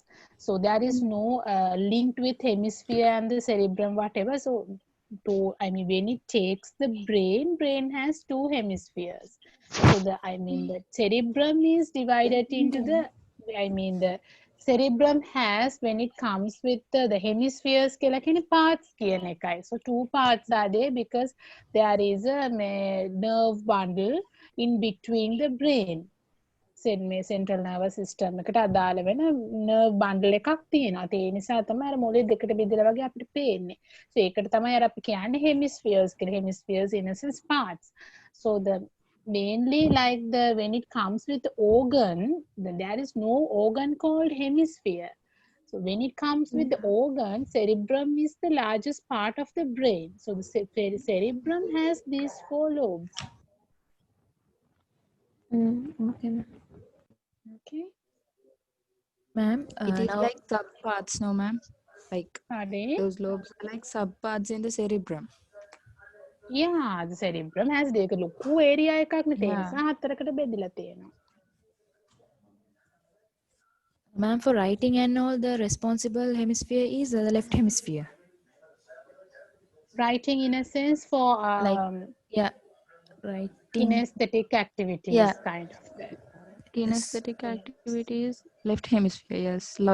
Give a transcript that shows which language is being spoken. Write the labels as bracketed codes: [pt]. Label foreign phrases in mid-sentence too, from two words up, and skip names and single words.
[en] So there is no linked with hemisphere and the cerebrum, whatever. So when it takes the brain has 2 hemispheres. So the cerebrum is divided into the cerebrum has, when it comes with the hemispheres [si] කියලා කියන්නේ [en] parts [si] කියන එකයි. [en] So 2 parts are there because there is a nerve bundle in between the brain. Central nervous system [si] එකට අදාළ වෙන [en] nerve bundle [si] එකක් තියෙනවා. ඒ නිසා තමයි අර මොලේ දෙකට බෙදලා වගේ අපිට පේන්නේ. So ඒකට තමයි අර අපි කියන්නේ hemispheres කියලා. [en] Hemispheres in a sense parts. So the mainly like when it comes with the organ, there is no organ called hemisphere. So when it comes with the organ, cerebrum is the largest part of the brain. So the cerebrum has these 4 lobes. Okay, ma'am. Okay. Ma'am, It is now like subparts, no ma'am? Like Pardon? those lobes are like subparts in the cerebrum. Yeah, the cerebrum has [si] දෙක ලොකු area එකක් නේ. ඒ නිසා 4කට බෙදලා තියෙනවා. [en] ma'am, for writing and all, the responsible hemisphere is the left hemisphere. Writing in a sense for Like, yeah, right. Kinesthetic activities, Yeah. kind of that. Kinesthetic activities, left hemisphere, yes.